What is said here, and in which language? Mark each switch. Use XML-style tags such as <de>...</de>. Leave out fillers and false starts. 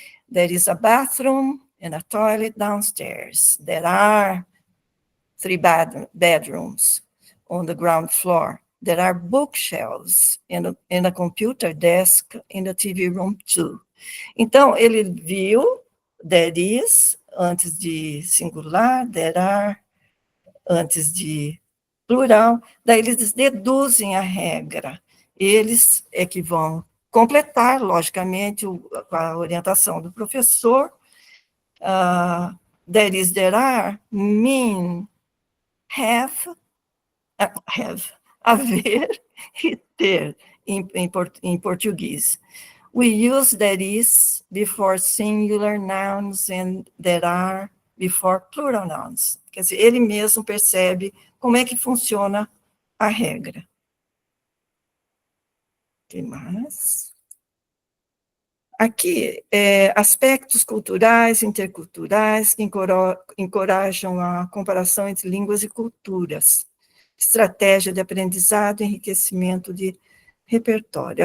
<en>There is a bathroom and a toilet downstairs. There are 3 bedrooms on the ground floor. There are bookshelves and a computer desk in the TV room too.</en> <pt>Então, ele viu</pt> <en>there is,</en> <pt>antes de singular,</pt> <en>there are,</en> <pt>antes de plural, daí eles deduzem a regra. Eles é que vão completar, logicamente, a orientação do professor.</pt> <en>There is, there are, mean, have,</en> <pt>haver e ter, em português.</pt> <en>We use there is before singular nouns and there are before plural nouns.</en> <pt>Quer dizer, ele mesmo percebe como é que funciona a regra. O que mais? Aqui, aspectos culturais, interculturais, que encorajam a comparação entre línguas e culturas, estratégia de aprendizado e enriquecimento de repertório.</pt>